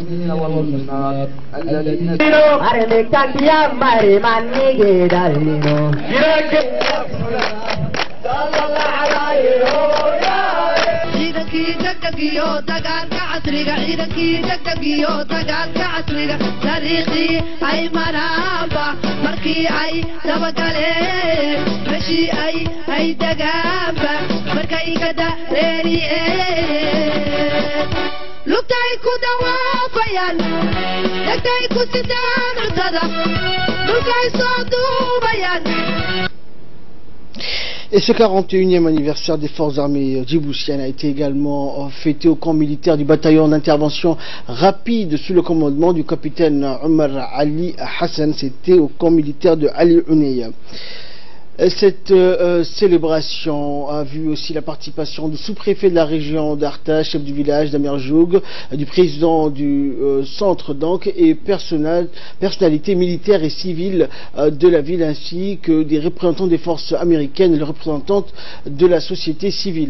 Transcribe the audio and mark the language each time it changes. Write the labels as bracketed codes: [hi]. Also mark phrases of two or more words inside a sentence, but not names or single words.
[ar] والمسلمات الذين [so] ciidankii degdegiyo dagaalka casriga ciidankii degdegiyo dagaalka casriga taariikhdii ay maraanba markii ay dabagaleen meshii ay degaanba markay ka dareeriyeen lugtay ku dawaafayaan degtay ku sidaan cuntada dhulkay soo duubayaan. [fr] Et ce 41e anniversaire des forces armées djiboutiennes a été également fêté au camp militaire du bataillon d'intervention rapide sous le commandement du capitaine Omar Ali Hassan. C'était au camp militaire de Ali Ouneya. Cette célébration a vu aussi la participation du sous-préfet de la région d'Arta, chef du village d'Amerjoug, du président du centre donc et personnalités militaires et civiles de la ville, ainsi que des représentants des forces américaines et les représentantes de la société civile.